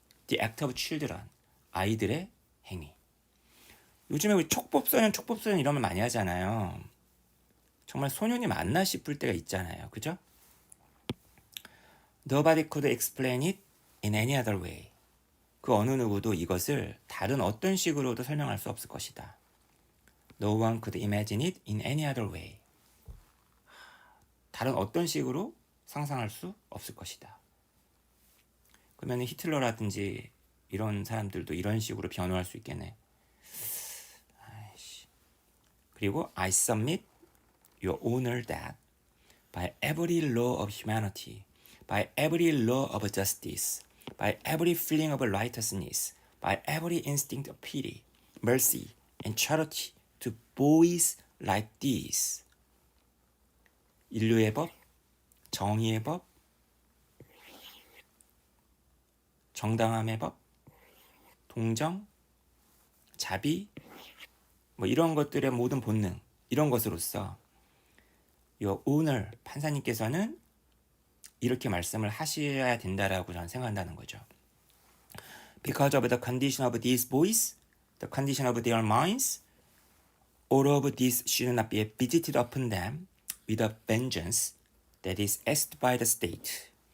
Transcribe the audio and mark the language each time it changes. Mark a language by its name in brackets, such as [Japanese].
[English] The act of children, [Korean] 아이들의 행위. 요즘에 우리 촉법소년 이런 말 많이 하잖아요. 정말 소년이 맞나 싶을 때가 있잖아요. 그죠? [English] Nobody could explain it in any other way. [Korean] 그 어느 누구도 이것을 다른 어떤 식으로도 설명할 수 없을 것이다. [English] No one could imagine it in any other way. [Korean] 다른 어떤 식으로 상상할 수 없을 것이다. 그러면 히틀러라든지 이런 사람들도 이런 식으로 변호할 수 있겠네. 그리고 [English] I submit your honor that by every law of humanity, by every law of justice, by every feeling of righteousness, by every instinct of pity, mercy, and charity to boys like these. [Korean] 인류의 법, 정의의 법, 정당함의 법, 동정, 자비, 이런 것들의 모든 본능, 이런 것으로서 요 오늘 판사님께서는 이렇게 말씀을 하셔야 된다라고 저는 생각한다는 거죠. [English] Because of the condition of these boys, the condition of their minds, all of this should not be visited upon them with a vengeance that is asked by the state.